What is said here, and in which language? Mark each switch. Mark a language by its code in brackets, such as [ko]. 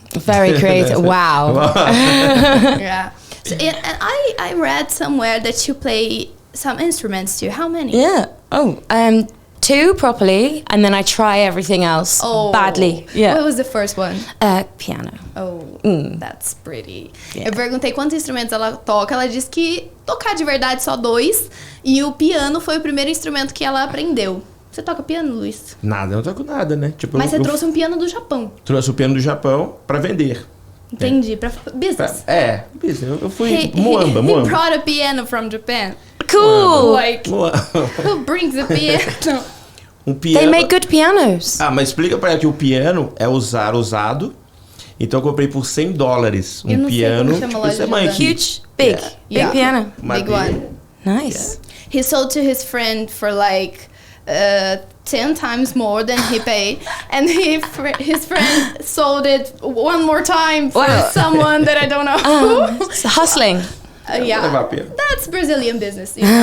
[en] Very creative. Wow. Yeah. So, and I read somewhere that you play some instruments too. How many? Yeah. Oh, 2 properly, and then I try everything else badly. Yeah. What was the first one? Piano. Oh, that's pretty. Yeah. [pt] Eu perguntei quantos instrumentos ela toca. Ela disse que tocar de verdade só 2. E o piano foi o primeiro instrumento que ela aprendeu. Você toca piano, Luiz? Nada, eu não toco nada, né? Tipo, Mas você trouxe um piano do Japão. Trouxe o piano do Japão pra vender. Entendi, pra business. Business. Eu fui Moamba. [en] He brought a piano from Japan. Cool. Like, who brings a piano? [pt] Um piano. [en] They make good pianos. [pt] Mas explica pra ela que o piano é usado. Então eu comprei por $100 um piano. Tipo, esse tamanho aqui. [en] Huge, big piano. Big one. Nice. He sold to his friend for like 10 times more than he paid, and his friend sold it one more time for someone that I don't know. It's hustling. Yeah, that's Brazilian business.